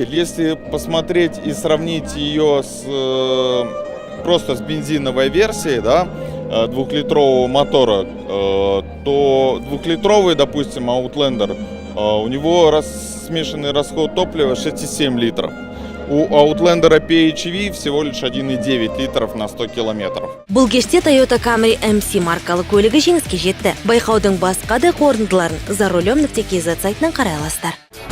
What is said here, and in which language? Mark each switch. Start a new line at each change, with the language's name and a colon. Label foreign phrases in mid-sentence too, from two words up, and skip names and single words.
Russian: Если посмотреть и сравнить ее просто с бензиновой версией, да, двухлитрового мотора, то двухлитровый, допустим, Outlander, у него смешанный расход топлива 6,7 литров. У Outlander PHEV всего лишь 1,9 литров на 100 километров.
Kazakh: Бұл кеште Toyota Camry MC маркалы көлігі жеңіске жетті. Байқаудың басқа да қорытындыларын za rulem.kz сайтынан қарай аласыздар.